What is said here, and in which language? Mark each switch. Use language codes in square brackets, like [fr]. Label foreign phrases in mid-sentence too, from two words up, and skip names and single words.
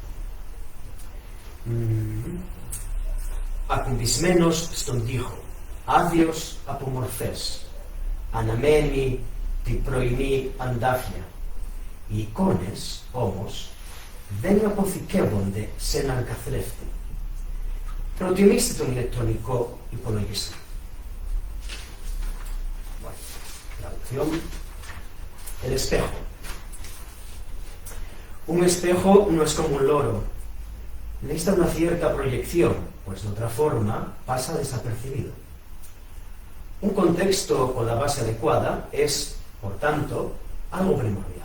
[el] Ακουμπισμένος στον τοίχο, άδειος από μορφές, αναμένει την πρωινή αντάφια. Οι εικόνες, όμως, δεν αποθηκεύονται σε έναν καθρέφτη. Προτιμήστε τον ηλεκτρονικό υπολογιστή. [es] El espejo. Un espejo no es como un loro. Necesita una cierta proyección, pues de otra forma pasa desapercibido. Un contexto con la base adecuada es, por tanto, algo primordial.